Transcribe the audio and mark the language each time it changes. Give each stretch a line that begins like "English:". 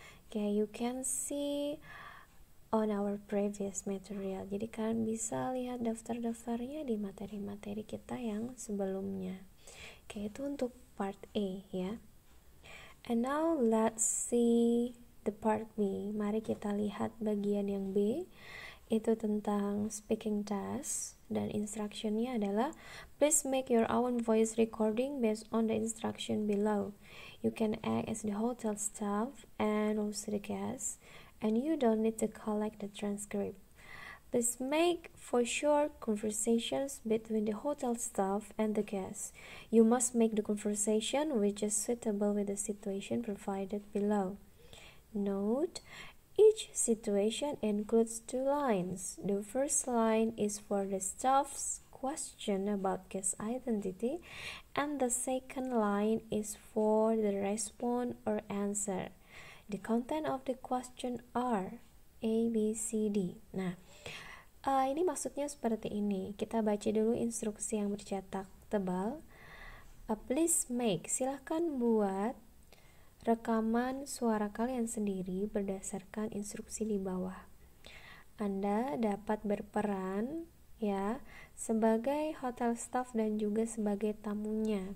English: Okay, you can see on our previous material.
Indonesian: Jadi kalian bisa lihat daftar-daftarnya di materi-materi kita yang sebelumnya. Oke, itu untuk part A ya.
English: And now let's see the part B.
Indonesian: Mari kita lihat bagian yang B. Itu tentang speaking test, dan instructionnya adalah
English: please make your own voice recording based on the instruction below. You can act as the hotel staff and also the guest, and you don't need to collect the transcript. Please make for short conversations between the hotel staff and the guests. You must make the conversation which is suitable with the situation provided below. Note, each situation includes 2 lines. The first line is for the staff's question about guest identity, and the second line is for the response or answer. The content of the question are A, B, C, D.
Indonesian: Nah, ini maksudnya seperti ini. Kita baca dulu instruksi yang bercetak tebal.
English: Please make,
Indonesian: silahkan buat rekaman suara kalian sendiri berdasarkan instruksi di bawah. Anda dapat berperan ya sebagai hotel staff dan juga sebagai tamunya.